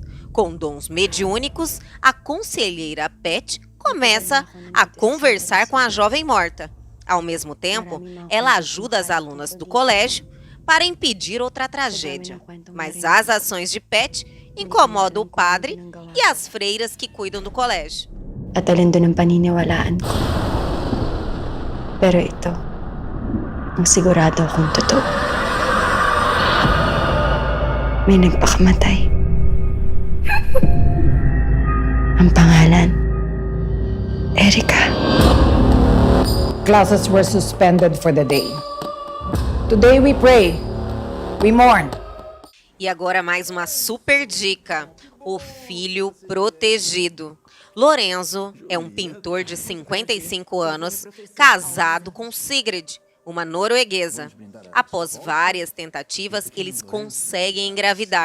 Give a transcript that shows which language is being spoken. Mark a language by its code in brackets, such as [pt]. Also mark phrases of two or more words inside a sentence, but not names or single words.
[pt] Com dons mediúnicos, a conselheira Pet começa a conversar com a jovem morta. Ao mesmo tempo, ela ajuda as alunas do colégio para impedir outra tragédia. Mas as ações de Pet incomodam o padre e as freiras que cuidam do colégio. [tl] At alin doon ang paniniwalaan. Pero ito, ang sigurado akong totoo. May nagpakamatay. Ang pangalan, Érica. [en] Classes were suspended for the day. Today we pray, we mourn. [pt] E agora mais uma super dica: o filho protegido. Lorenzo é um pintor de 55 anos, casado com Sigrid, uma norueguesa. Após várias tentativas, eles conseguem engravidar.